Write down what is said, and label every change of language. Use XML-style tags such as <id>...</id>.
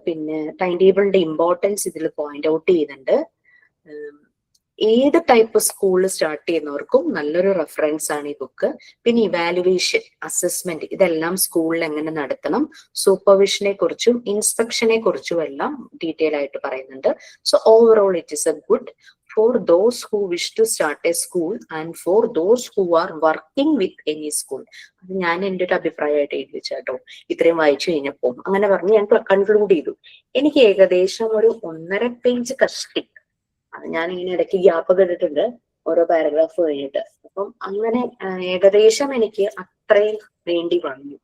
<ml>പിന്നെ ടൈം ടേബിളിന്റെ ഇമ്പോർട്ടൻസ് ഇതിൽ പോയിന്റ് ഔട്ട് ചെയ്യുന്നുണ്ട്. ഏത് ടൈപ്പ് സ്കൂളിൽ സ്റ്റാർട്ട് ചെയ്യുന്നവർക്കും നല്ലൊരു റെഫറൻസ് ആണ് ഈ ബുക്ക്. പിന്നെ ഇവാലുവേഷൻ, അസസ്മെന്റ്, ഇതെല്ലാം സ്കൂളിൽ എങ്ങനെ നടത്തണം, സൂപ്പർവിഷനെ കുറിച്ചും ഇൻസ്പെക്ഷനെ കുറിച്ചും എല്ലാം ഡീറ്റെയിൽ ആയിട്ട് പറയുന്നുണ്ട്.</ml> <en>So overall it is a good for those who wish to start a school and for those who are working with any school.</en> <ml>അത് ഞാൻ എൻ്റെ ഒരു അഭിപ്രായമായിട്ട് എഴുതി വെച്ചാട്ടോ. ഇത്രയും വായിച്ചു കഴിഞ്ഞപ്പോൾ അങ്ങനെ പറഞ്ഞ് ഞാൻ കൺക്ലൂഡ് ചെയ്തു. എനിക്ക് ഏകദേശം ഒരു 1.5 പേജ് കഷ്ടി, അത് ഞാൻ ഇങ്ങനെ ഇടയ്ക്ക് ഗ്യാപ്പൊക്കെ ഇട്ടിട്ടുണ്ട് ഓരോ പാരഗ്രാഫ് കഴിഞ്ഞിട്ട്. അപ്പം അങ്ങനെ ഏകദേശം എനിക്ക് അത്രയും വേണ്ടി വന്നു.</ml>